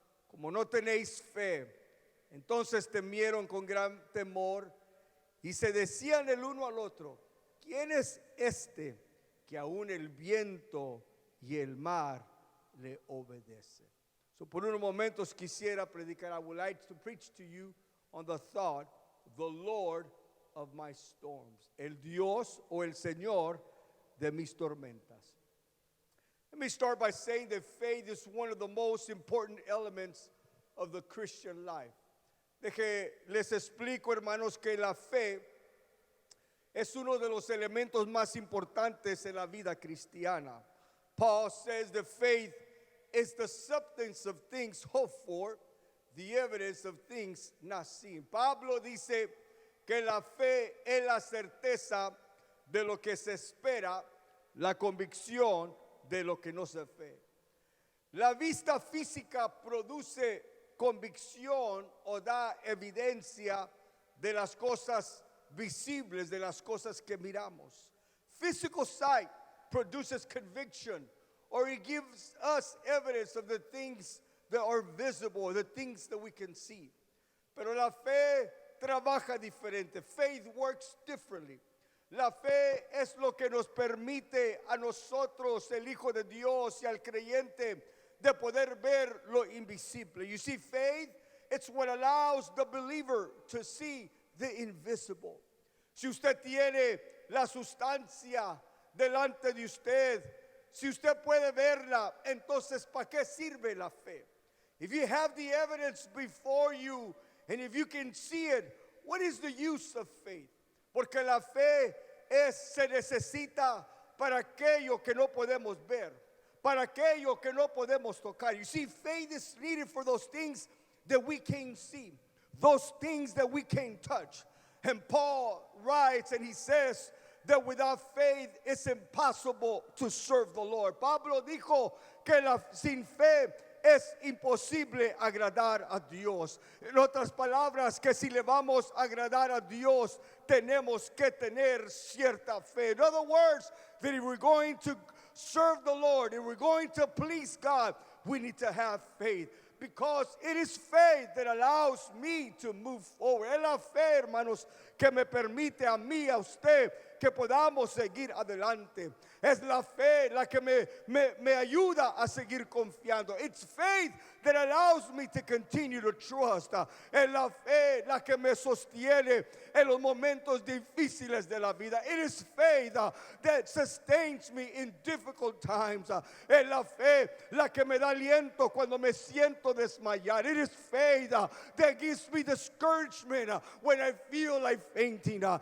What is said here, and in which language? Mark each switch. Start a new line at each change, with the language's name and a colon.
Spanish: Como no tenéis fe. Entonces temieron con gran temor y se decían el uno al otro, ¿quién es este que aún el viento y el mar le obedecen?
English: So
Spanish: por unos momentos quisiera predicar.
English: I would like to preach to you on the thought the Lord of my storms.
Spanish: El Dios o el Señor de mis tormentas.
English: Let me start by saying that faith is one of the most important elements of the Christian life.
Spanish: Les explico, hermanos, que la fe es uno de los elementos más importantes en la vida cristiana.
English: Paul says that faith is the substance of things hoped for, the evidence of things not seen.
Spanish: Pablo dice que la fe es la certeza de lo que se espera, la convicción de lo que no se ve. La vista física produce convicción o da evidencia de las cosas visibles, de las cosas que miramos.
English: Physical sight produces conviction, or it gives us evidence of the things that are visible, the things that we can see.
Spanish: Pero la fe trabaja diferente.
English: Faith works differently.
Spanish: La fe es lo que nos permite a nosotros, el Hijo de Dios y al creyente, de poder ver lo invisible.
English: You see, faith, it's what allows the believer to see the invisible.
Spanish: Si usted tiene la sustancia delante de usted, si usted puede verla, entonces ¿para qué sirve la fe?
English: If you have the evidence before you, and if you can see it, what is the use of faith?
Spanish: Porque la fe se necesita para aquello que no podemos ver, para aquello que no podemos tocar.
English: You see, faith is needed for those things that we can't see, those things that we can't touch. And Paul writes and he says that without faith it's impossible to serve the Lord.
Spanish: Pablo dijo que sin fe es imposible agradar a Dios. En otras palabras, que si le vamos a agradar a Dios, tenemos que tener cierta fe.
English: In other words, that if we're going to serve the Lord, if we're going to please God, we need to have faith. Because it is faith that allows me to move forward.
Spanish: Es la fe, hermanos, que me permite a mí, a usted, que podamos seguir adelante. Es la fe la que me ayuda a seguir confiando.
English: It's faith that allows me to continue to trust.
Spanish: Es la fe la que me sostiene en los momentos difíciles de la vida.
English: It is faith that sustains me in difficult times.
Spanish: Es la fe la que me da aliento cuando me siento desmayar.
English: It is faith that gives me discouragement when I feel like fainting.